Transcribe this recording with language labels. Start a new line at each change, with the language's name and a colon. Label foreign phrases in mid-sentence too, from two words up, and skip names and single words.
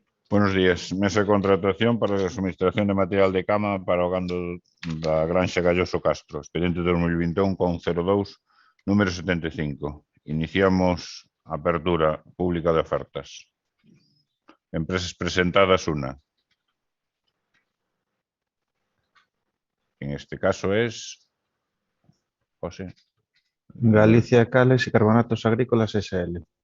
Spanish: Buenos días.
Galician: Mesa de contratación para a suministración de material de cama para o gando da Granxa Galloso Castro. Expediente 2021 con 02, número 75. Iniciamos a apertura pública de ofertas.
Spanish: Empresas presentadas una. En este caso es José. Galicia Cales y Carbonatos Agrícolas SL.